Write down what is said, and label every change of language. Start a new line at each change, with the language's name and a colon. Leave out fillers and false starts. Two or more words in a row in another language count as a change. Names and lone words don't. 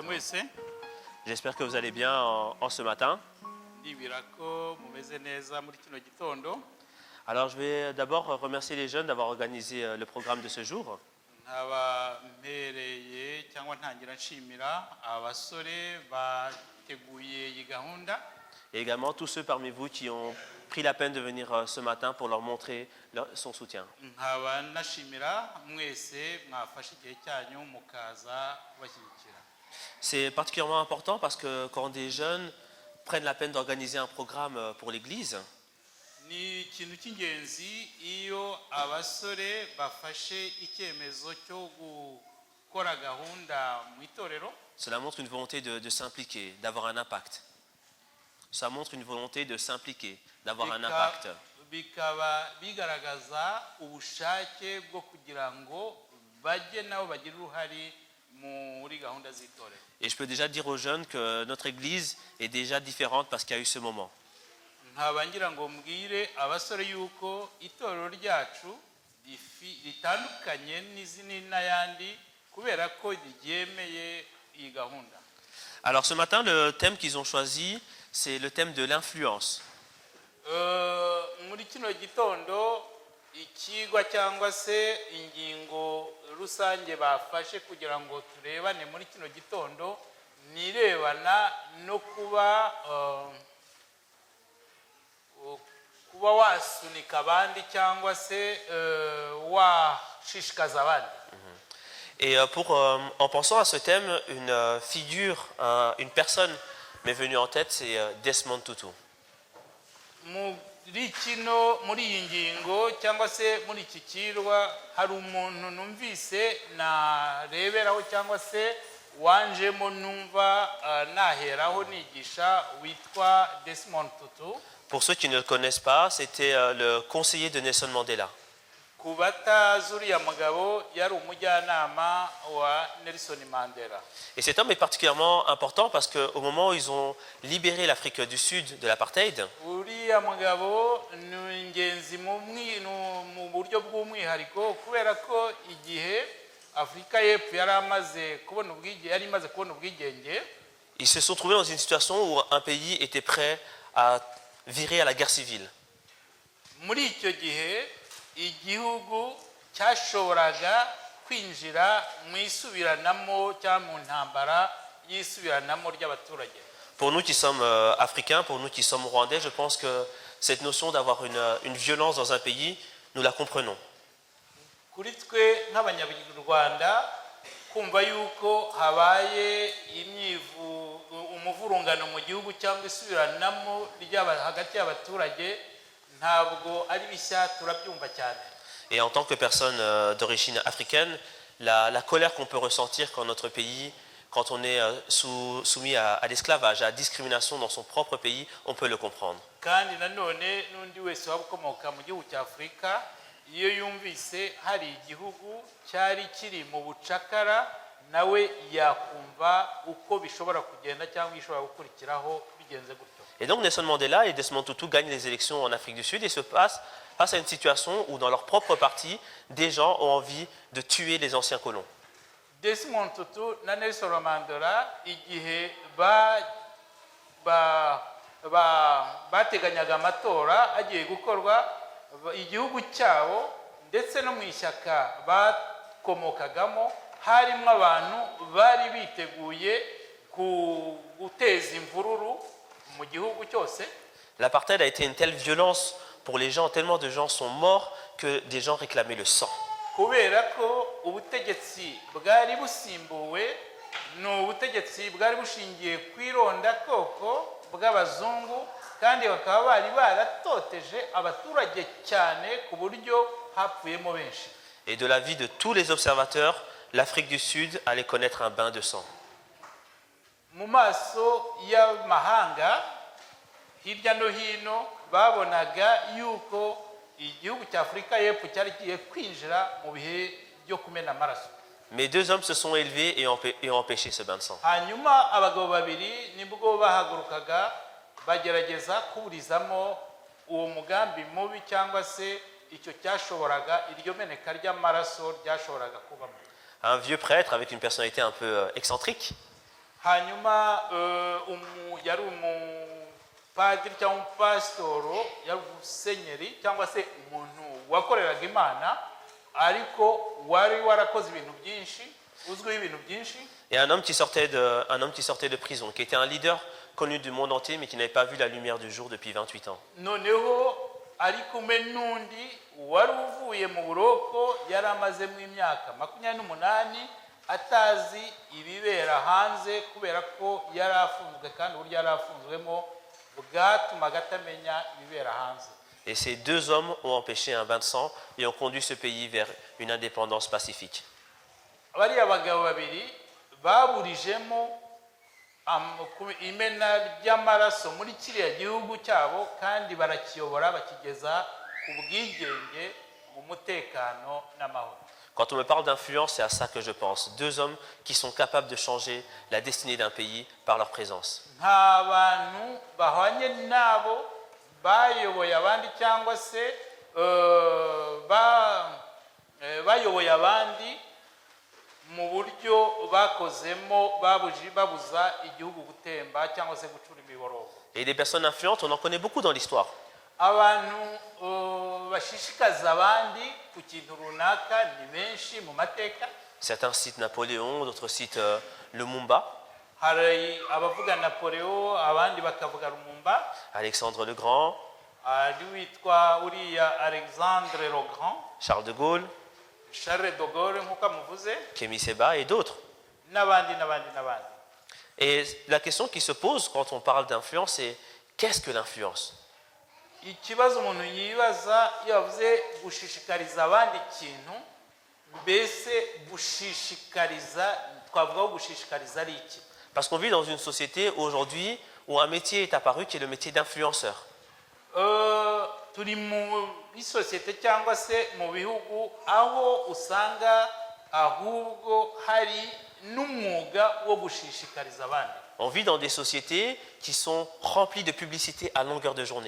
Kinyarwanda: mwaramutse
French: J'espère que vous allez bien en ce matin.
Kinyarwanda: ndibwira ko mumeze neza muri kino gitondo.
French: Alors je vais d'abord remercier les jeunes d'avoir organisé le programme de ce jour.
Kinyarwanda: nkaba mpereye cyangwa ntangira nshimira abasore bateguye iyi gahunda
French: Et également tous ceux parmi vous qui ont pris la peine de venir ce matin pour leur montrer son soutien.
Kinyarwanda: nkaba nashimira mwese mwafashe igihe cyanyu mukaza kubashyigikira.
French: C'est particulièrement important parce que quand des jeunes prennent la peine d'organiser un programme pour l'église,
Kinyarwanda: ni ikintu cy'ingenzi iyo abasore bafashe icyemezo cyo gukora gahunda mu itorero.
French: cela montre une volonté de s'impliquer, d'avoir un impact. Ça montre une volonté de s'impliquer, d'avoir un impact.
Kinyarwanda: bikaba bigaragaza ubushake bwo kugira ngo bajye nabo bagire uruhare muri gahunda z'itorero.
French: Et je peux déjà dire aux jeunes que notre église est déjà différente parce qu'il y a eu ce moment.
Kinyarwanda: nkaba ngira ngo mbwire abasore yuko itorero ryacu ritandukanye n'izindi n'ayandi kubera ko ryemeye iyi gahunda.
French: Alors ce matin, le thème qu'ils ont choisi, c'est le thème de l'influence.
Kinyarwanda: muri kino gitondo ikigwa cyangwa se ingingo rusange bafashe kugira ngo turebane muri kino gitondo nirebana no kuba wasunika abandi cyangwa se washishikaza abandi.
French: Et en pensant à ce thème, une figure, une personne m'est venue en tête, c'est Desmond Tutu.
Kinyarwanda: muri iyi ngingo cyangwa se muri iki kirwa hari umuntu numvise nareberaho cyangwa se wanjemo numva naheraho nigisha witwa Desmond Tutu.
French: Pour ceux qui ne le connaissent pas, c'était le conseiller de Nelson Mandela.
Kinyarwanda: ku batazi uriya mugabo yari umujyanama wa Nelson Mandela.
French: Et cet homme est particulièrement important parce qu'au moment où ils ont libéré l'Afrique du Sud de l'apartheid,
Kinyarwanda: uriya mugabo ni ingenzi mu buryo bw'umwihariko kubera ko igihe Afurika y'Epfo yari imaze kubona ubwigenge,
French: ils se sont trouvés dans une situation où un pays était prêt à virer à la guerre civile.
Kinyarwanda: muri icyo gihe igihugu cyashoboraga kwinjira mu isubiranamo cyangwa mu ntambara y'isubiranamo ry'abaturage.
French: Pour nous qui sommes africains, pour nous qui sommes rwandais, je pense que cette notion d'avoir une violence dans un pays, nous la comprenons.
Kinyarwanda: kuri twe nk'abanyarwanda kumva yuko habaye umuvurungano mu gihugu cyangwa isubiranamo hagati y'abaturage ntabwo ari bishya turabyumva cyane.
French: Et en tant que personne d'origine africaine, la colère qu'on peut ressentir quand notre pays, quand on est soumis à l'esclavage, à la discrimination dans son propre pays, on peut le comprendre.
Kinyarwanda: kandi nanone n'undi wese waba ukomoka mu gihugu cya Afurika iyo yumvise hari igihugu cyari kiri mu bucakara nawe yakumva uko bishobora kugenda cyangwa bishobora gukurikiraho bigenze gutyo.
French: Et donc Nelson Mandela et Desmond Tutu gagnent les élections en Afrique du Sud et se passent face à une situation où dans leur propre parti, des gens ont envie de tuer les anciens colons.
Kinyarwanda: Desmond Tutu na Nelson Mandela igihe bateganyaga amatora agiye gukorwa igihugu cyabo ndetse no mu ishyaka bakomokagamo harimo abantu bari biteguye guteza imvururu mu gihugu cyose.
French: L'apartheid a été une telle violence pour les gens, tellement de gens sont morts que des gens réclamaient le sang.
Kinyarwanda: kubera ko ubutegetsi bwari busimbuwe ni ubutegetsi bwari bushingiye ku irondakoko bw'abazungu kandi bakaba bari baratoteje abaturage cyane ku buryo hapfuyemo benshi.
French: Et de la vie de tous les observateurs, l'Afrique du Sud allait connaître un bain de sang.
Kinyarwanda: mu maso y'amahanga hirya no hino babonaga yuko igihugu cya Afurika y'Epfo cyari kigiye kwinjira mu bihe byo kumena amaraso.
French: Mais deux hommes se sont élevés et ont empêché ce bain de sang.
Kinyarwanda: hanyuma abagabo babiri nibwo bahagurukaga bagerageza kuburizamo uwo mugambi mubi cyangwa se icyo cyashoboraga iryo meneka ry'amaraso ryashoboraga kubamo.
French: Un vieux prêtre avec une personnalité un peu excentrique.
Kinyarwanda: hanyuma yari umupadiri cyangwa umupasitoro, yari umusenyeri cyangwa se umuntu wakoreraga Imana ariko wari warakoze ibintu byinshi, uzwiho ibintu byinshi.
French: Et un homme qui sortait de prison, qui était un leader connu du monde entier, mais qui n'avait pas vu la lumière du jour depuis 28 ans.
Kinyarwanda: Noneho ari kumwe n'undi wari uvuye mu buroko, yari amazemo imyaka 28 atazi ibibera hanze kubera ko yari afunzwe, kandi uburyo yari afunzwemo bwatumaga atamenya ibibera hanze.
French: Et ces deux hommes ont empêché un bain de sang et ont conduit ce pays vers une indépendance pacifique.
Kinyarwanda: Bariya bagabo babiri baburijemo imena ry'amaraso muri kiriya gihugu cyabo, kandi barakiyobora bakigeza ku bwigenge mu mutekano n'amahoro.
French: Quand on me parle d'influence, c'est à ça que je pense. Deux hommes qui sont capables de changer la destinée d'un pays par leur présence.
Kinyarwanda: Nta bantu bahwanye nabo bayoboye abandi cyangwa se bayoboye abandi mu buryo bakozemo babuza igihugu gutemba cyangwa se gucura imiborogo.
French: Et des personnes influentes, on en connaît beaucoup dans l'histoire.
Kinyarwanda: Abantu bashishikaza abandi ku kintu runaka ni benshi mu mateka.
French: Certains citent Napoléon, d'autres citent Lumumba,
Kinyarwanda: Hari abavuga Napoleon, abandi bakavuga Lumumba,
French: Alexandre le Grand,
Kinyarwanda: ari witwa uriya Alexandre le Grand,
French: Charles de Gaulle,
Kinyarwanda: Charles de Gaulle nk'uko amuvuze,
French: Kémy Séba et d'autres.
Kinyarwanda: n'abandi.
French: Et la question qui se pose quand on parle d'influence, c'est qu'est-ce que l'influence?
Kinyarwanda: Ikibazo umuntu yibaza iyo avuze gushishikariza abandi ikintu, mbese gushishikariza, twavuga gushishikariza ari iki?
French: Parce qu'on vit dans une société aujourd'hui où un métier est apparu qui est le métier d'influenceur.
Kinyarwanda: Turi muri sosiyete cyangwa se mu bihugu aho usanga ahubwo hari n'umwuga wo gushishikariza abandi.
French: On vit dans des sociétés qui sont remplies de publicité à longueur de journée.